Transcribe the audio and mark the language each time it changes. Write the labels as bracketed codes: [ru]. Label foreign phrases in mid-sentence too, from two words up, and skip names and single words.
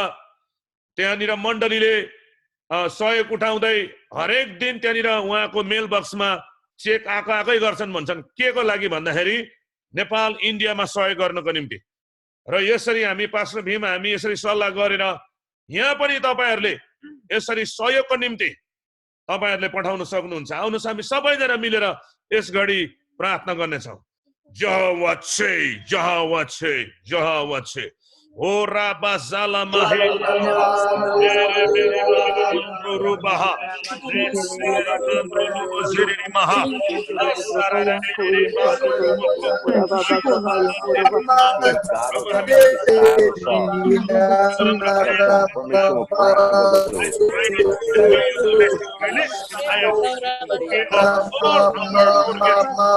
[ne] त्यहाँनिर मण्डलीले सहयोग उठाउँदै हरेक दिन त्यहाँनिर उहाँको [en] mail boxमा [ne] चेक आकै गर्छन् भन्छन् केको लागि भन्दाखेरि नेपाल इन्डियामा सहयोग गर्नको निम्ति र यसरी हामी पास्टर भीम हामी यसरी सल्लाह गरेर यहाँ पनि तपाईहरुले यसरी सहयोगको निम्ति तपाईहरुले पठाउन सक्नुहुन्छ आउनुस् हामी सबैजना मिलेर यस घडी प्रार्थना गर्नेछौं Jehovah Che, Jehovah Che, Jehovah Che. Ora bazala mahe. Ere beri mandro rubaha. Resere mandro lubo ziriri maha. Asarara niri mandro rubo. [en] God of heaven, the Father, Son, permission will prosper the soul. Release the fire. We are all numbered forget.